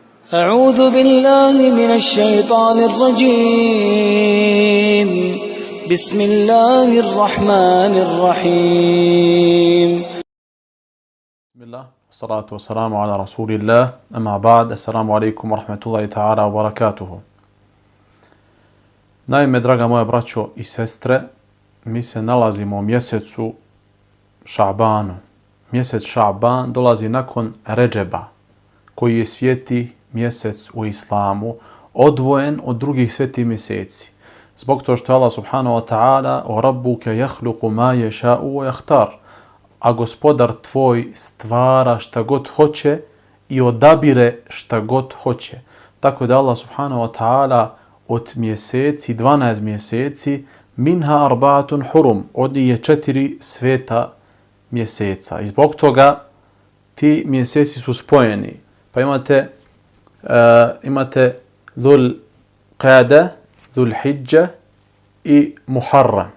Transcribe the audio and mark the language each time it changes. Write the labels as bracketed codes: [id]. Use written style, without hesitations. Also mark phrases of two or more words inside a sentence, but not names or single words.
[ar] أعوذ بالله من الشيطان الرجيم بسم الله الرحمن الرحيم بسم الله والصلاة والسلام على رسول الله أما بعد السلام عليكم ورحمة الله تعالى وبركاته. [bs] Naime, draga moja braćo i sestre, mi se nalazimo u mjesecu Šabanu. Mjesec Šaban dolazi nakon Redžeba, koji je sveti mjesec u islamu, odvojen od drugih svetih mjeseci. Zbog toga što je [ar] الله سبحانه وتعالى وربك يخلق ما يشاء ويختار, [bs] a gospodar tvoj stvara šta god hoće i odabire šta god hoće. Tako da [ar] الله سبحانه وتعالى [bs] od mjeseci, 12 mjeseci, [ar] منها أربعة حرم, [bs] od njih je 4 sveta mjeseca. I zbog toga ti mjeseci su spojeni. Pa imate Dhul Qada, Dhul Hidža i Muharram.